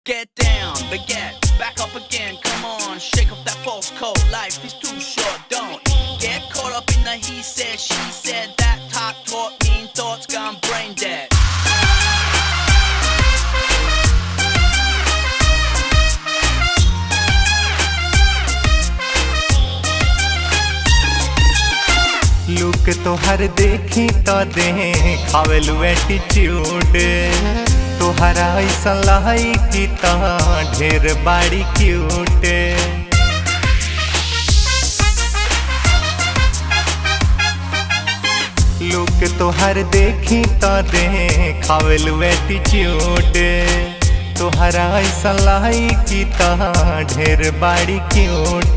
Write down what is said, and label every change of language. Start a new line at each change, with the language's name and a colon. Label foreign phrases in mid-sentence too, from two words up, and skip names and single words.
English: Get down, get back up again, come on, shake off that false coat, life is too short, don't get caught up in the he said, she said, that talk, mean thoughts gone brain dead.
Bhojpuri: लुक तोहर देखी तो देखावेलू एटीट्यूड तोहरा ऐसा लाई की तो ढेर बाड़ी क्यूट। लुक तोहर देखी तो देखावेलू एटीट्यूड तोहरा ऐसा लाई की तो ढेर बाड़ी क्यूट।